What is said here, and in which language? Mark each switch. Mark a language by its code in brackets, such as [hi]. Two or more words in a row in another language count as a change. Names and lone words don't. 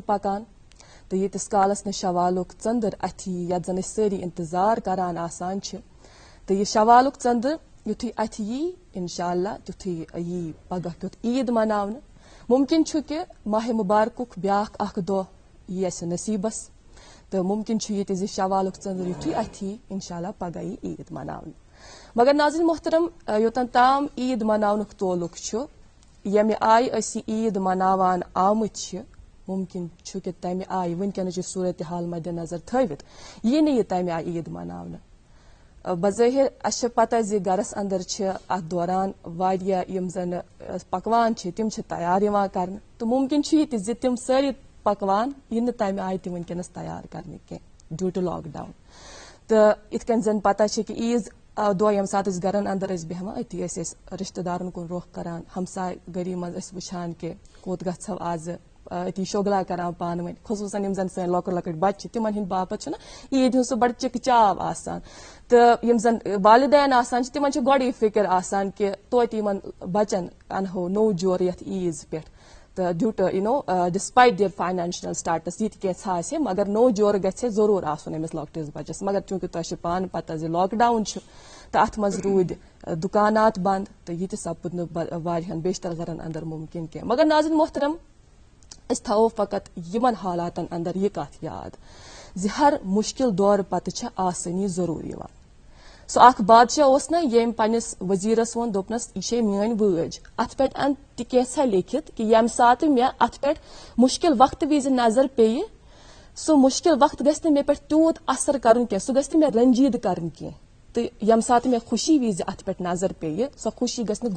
[ks] پکان تو یتس کالس نا شوالک ژندر اتھی یت زن ساری انتظار کران آسان تو یہ شوالک ژندر یتھی اتھ یی انشاءاللہ تتھی یی پگہ کیت عید مناون ممکن کہ ماہ مبارک بیاکھ اخ دہ یہ اس نصیبس تو ممکن یہ زی شوالک ژندر یتھی اتھی انشاءاللہ پگہ یی عید مناون مگر ناظرین محترم یوتن تام عید مناونک تعلق یمہ آئی اس عید مناوان آمت ممکن کہ تمہ آئی ونکس صورتحال مد نظر تھوت یہ نی تمہ آئی عید مناون بظاہر اس پتہ زی گرس اندر ات دوران واریاہ یم زن پکوان تم تیار کرنے تو ممکن یہ زی تم ساری پکوان یہ تمہ آئی تہ ونکس تیار کرنے کی [en] due to [ks] لاک ڈاؤن تو ات کن زن پتہ کہ عیز دہ یم سات گرن اندر بیہوان اتی رشتہ دارن کن رخ کران ہمسائے گری مز وچھان کہ کوت گھو آز اتی شوگلا کران پان ون خصوصاً یم زن سن لکٹ لکٹ بچہ تمن ہند باپت عید ہند سہ بڑ چک چاو آسان تو یم زن والدین آسان تمن گوڑی فکر آسان کہ توتہ یمن بچن انہو نو جور یتھ عیز پہ تو [en] due to despite their financial status [ks] یہ کینٛژھا آسہِ مگر نو جور گژھِ ضرور آسُن أمِس لۄکٹِس بچس مگر چونکہ تۄہہِ چھُ پانہٕ پتہ زِ لاک ڈاوُن چھُ تو ات مز روٗدۍ دُکانات بند تو یہ تہِ سپُد نہٕ واریاہن بیشتر گرن اندر ممکن کینٛہہ مگر ناظرین محترم اس تھاو فقط یمن حالاتن اندر یہ کت یاد زِ ہر مشکل دور پتہ چھ آسانی ضرور یوان سو اخ بادشاہ اوس نا یم پنس وزیرس ون دوپنس یہ میٲنۍ وٲج ات پہ ان تہ کینٛژھا لیکھِتھ کہ یم سات مے ات پہ مشکل وقت وز نظر پیہِ سو مشکل وقت گژھِ نہٕ مے پہ تیوٗت اثر کرُن کینٛہہ سُہ گژھِ نہٕ مے رنجیٖد کرُن کینٛہہ تہٕ یم سات مے خوشی وز ات پہ نظر پیہِ سو خوشی گژھِ نہٕ